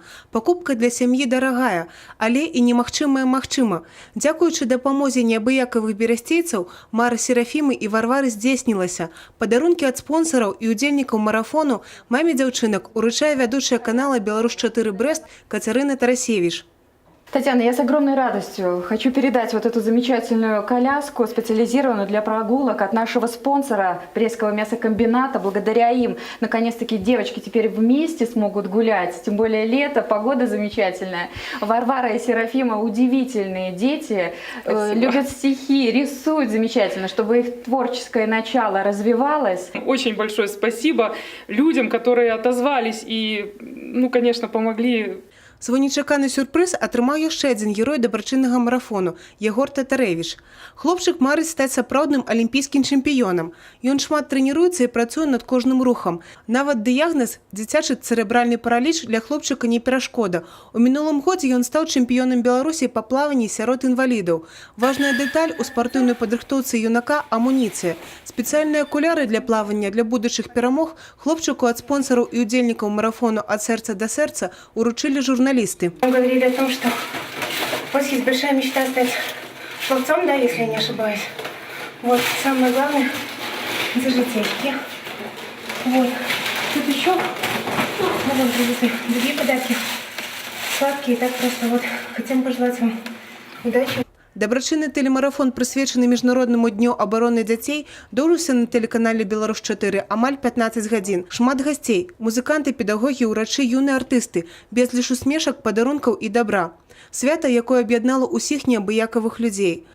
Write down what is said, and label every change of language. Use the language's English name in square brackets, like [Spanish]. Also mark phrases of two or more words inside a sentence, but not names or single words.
[Belarusian] Пакупка для сям'і дарагая, але і немагчымая магчыма. Дзякуючы дапамозе неабыякавых берасцейцаў, мара Серафімы і Варвары здзейснілася. Падарункі ад спонсараў і удзельнікаў марафону маме дзяўчынак уручае вядучая канала «Беларусь-4 Брест» Кацярына Тарасевич. [Russian] Татьяна, я с огромной радостью хочу передать вот эту замечательную коляску, специализированную для прогулок от нашего спонсора Брестского мясокомбината. Благодаря им, наконец-таки, девочки теперь вместе смогут гулять. Тем более лето, погода замечательная. Варвара и Серафима удивительные дети, любят стихи, рисуют замечательно, чтобы их творческое начало развивалось. Очень большое спасибо людям, которые отозвались и, конечно, помогли. Свой нечаканы сюрпрыз атрымаў яшчэ адзін герой дабрачыннага марафону – Егор Татарэвіч. Хлопчык марыць стаць сапраўдным алімпійскім чэмпіёнам. Ён шмат трэніруецца і працуе над кожным рухам. Нават дыягназ «дзіцячы цэрэбральны параліч» для хлопчыка не перашкода. У мінулым годзе ён стаў чэмпіёнам Беларусі па плаванні сярод інвалідаў. Важная дэталь у спартыўнай падрыхтоўцы юнака – амуніцыя. Спецыяльныя акуляры для плавання для будучых перамог хлопчыку ад спонсараў і удзельнікаў марафону «Ад сэрца да сэрца» уручылі журналісты. Мы говорили о том, что у вас есть большая мечта стать пловцом, да, если я не ошибаюсь. Вот, самое главное – зажитейки. Вот. Тут еще, вот, привезли другие подарки. Сладкие, так просто вот. Хотим пожелать вам удачи. [Belarusian] Дабрачынны телемарафон, прысвечаны міжнароднаму дню абароны дзяцей, доўжыўся на тэлеканале «Беларусь-4» амаль 15 гадзін. Шмат гасцей – музыканты, педагогі, урачы, юныя артысты, безліч усмешак, падарункаў і дабра. Свята, якое аб'яднала ўсіх неабыякавых людзей.